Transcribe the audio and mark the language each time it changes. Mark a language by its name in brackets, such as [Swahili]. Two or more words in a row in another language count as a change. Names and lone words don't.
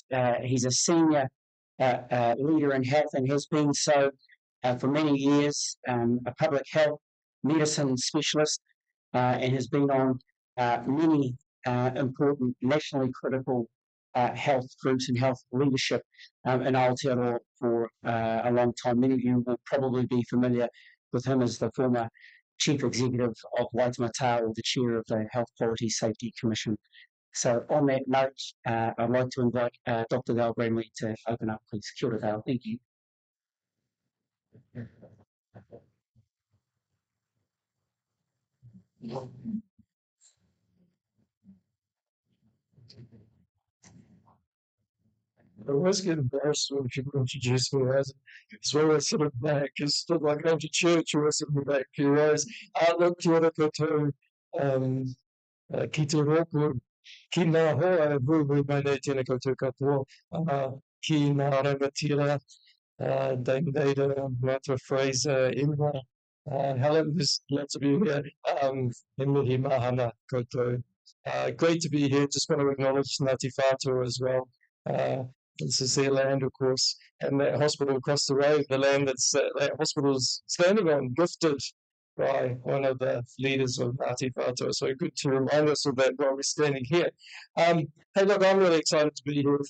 [English] He's a senior leader in health and has been so for many years, a public health medicine specialist, and has been on many important nationally critical health groups and health leadership in Aotearoa for a long time. Many of you will probably be familiar with him as the former Chief Executive of Waitemata, or the Chair of the Health Quality Safety Commission. So on that note, I'd like to invite Dr. Dale Bramley to open up, please. [Māori] Kia ora, Dale. [English] Thank you. I always get embarrassed when people introduce me as well as sort of back. It's not like going to church or something back. You realize, look, [Māori] kia ora koutou, ki te roku, ki ngā hoa, vui mai nei tēnā koutou katoa, ki ngā rangatira, Dame Data, Martha Fraser, Emma, Helen, [English] there's lots of you here, and [Māori] mihi mahana koutou. [English] Great to be here. Just want to acknowledge Ngāti Whātua as well. This is their land, of course, and that hospital across the road, the land that hospital's standing on, gifted by one of the leaders of Ngāti Whātua. So good to remind us of that while we're standing here. Hey, look, I'm really excited to be here.